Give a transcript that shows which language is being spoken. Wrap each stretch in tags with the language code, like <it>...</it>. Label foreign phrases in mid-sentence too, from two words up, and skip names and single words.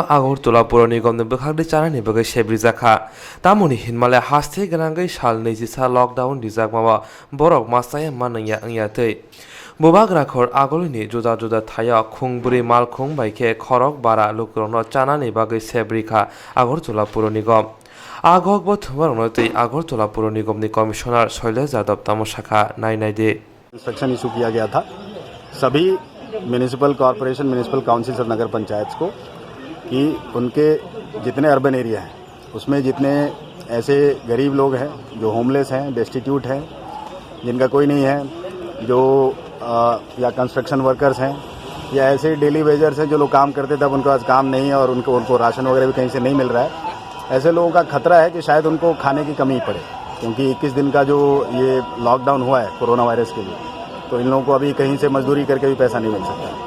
<trp>Agartala puro nigom ni bukakti chana ni bagai sebrijaka tamoni hinmale haste ganangai sal neijisa lockdown dijakmawa borok masaya manangya angyatei bubag rakhor agol ni juda juda thaya khungburi malkhung baike khorok bara lukurongno chana ni bagai sebrika Agartala puro nigom Agogbo thumar tei Agartala Puro निगम नि कमिश्नर शैलेश यादव तमशाखा नाई दे</trp> <en>instruction issue</en> <hi>किया गया था सभी</hi> <en>municipal corporation municipal councils</en> <hi>और नगर पंचायत को कि उनके जितने</hi> <en>urban area</en> <hi>हैं उसमें जितने ऐसे गरीब लोग हैं जो होमलेस हैं डेस्टिट्यूट हैं जिनका कोई नहीं है जो या</hi> <en>construction workers</en> <hi>हैं या ऐसे</hi> <en>daily wagers</en> <hi>हैं जो लोग काम करते थे अब उनके पास काम नहीं है और उनको राशन वगैरह भी कहीं से नहीं मिल रहा है ऐसे लोगों का खतरा है कि शायद उनको खाने की कमी पड़े क्योंकि 21 दिन का जो ये लॉकडाउन हुआ है कोरोना वायरस के लिए तो इन लोगों को अभी कहीं से मजदूरी करके भी पैसा नहीं मिल सकता।</hi>